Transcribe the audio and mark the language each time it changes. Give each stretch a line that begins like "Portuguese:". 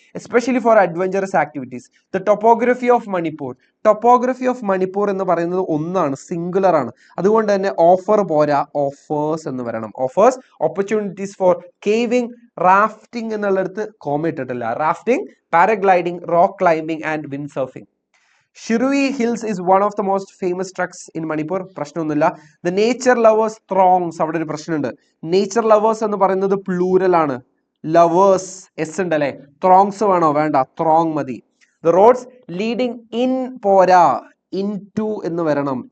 English: Especially for adventurous activities. The topography of Manipur
Malayalam: എന്ന് പറയുന്നത് ഒന്നാണ്, സിംഗുലർ ആണ്. അതുകൊണ്ട് തന്നെ ഓഫർ പോരാ,
English: offers
Malayalam: എന്ന് വരണം.
English: offers opportunities for caving, rafting
Malayalam: എന്നുള്ളിടത്ത് കോമ ഇട്ടിട്ടില്ല.
English: Rafting, paragliding, rock climbing and windsurfing. Shirui Hills is one of the most famous treks in Manipur.
Malayalam: പ്രശ്നമൊന്നുമില്ല.
English: The nature lovers throngs,
Malayalam: അവിടെ ഒരു പ്രശ്നമുണ്ട്. Nature lovers എന്ന് പറയുന്നത് പ്ലൂരൽ ആണ്. Lovers എസ് ഉണ്ട് അല്ലെ. Throngs വേണോ? വേണ്ട, throng മതി.
English: The roads leading in പോരാ, into
Malayalam: എന്ന് വരണം.